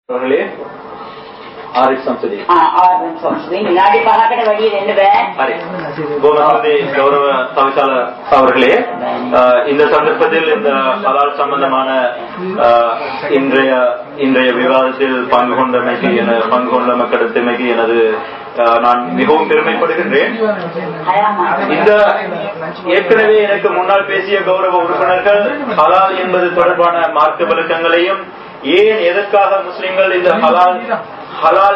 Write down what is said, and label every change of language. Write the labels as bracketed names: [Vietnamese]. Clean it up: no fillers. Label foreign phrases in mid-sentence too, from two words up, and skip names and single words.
[Sinhala] ආරිෆ් සංසදී විනාඩි 5කට වැඩි වෙන්න බෑ. හරි. [Tamil] கோமதி கௌரவ தவிசாளர் அவர்களே, இந்த சந்தர்ப்பத்தில் இந்த ஹலால் சம்பந்தமான இன்றைய விவாதத்தில் பங்கு கொண்ட மக்களுக்கு எனது நான் மிகவும் பெருமைப்படுகின்றேன். இந்த ஏற்கனவே எனக்கு முன்னால் பேசிய கௌரவ உறுப்பினர்கள் ஹலால் என்பது தொடர்பான மார்க்க விளக்கங்களையும், ஏன் எதற்காக முஸ்லிம்கள் இந்த ஹலால்